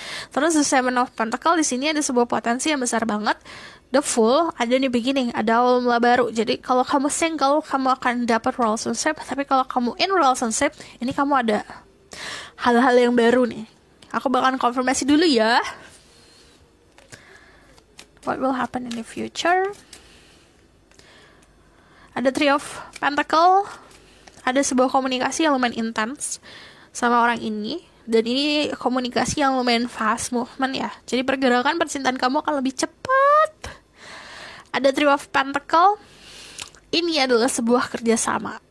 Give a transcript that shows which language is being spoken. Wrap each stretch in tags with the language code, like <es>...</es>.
<id>Terus the Seven of Pentacle di sini ada sebuah potensi yang besar banget. The Fool ada di beginning, ada awal mula baru. Jadi kalau kamu single, kamu akan dapat relationship. Tapi kalau kamu in relationship, ini kamu ada hal-hal yang baru nih. Aku bakalan konfirmasi dulu ya.</id> <en>What will happen in the future?</en> <id>Ada Three of Pentacle. Ada sebuah komunikasi yang lumayan intens sama orang ini. Dan ini komunikasi yang lumayan fast movement ya. Jadi pergerakan percintaan kamu akan lebih cepat. Ada Three of Pentacle. Ini adalah sebuah kerjasama.</id>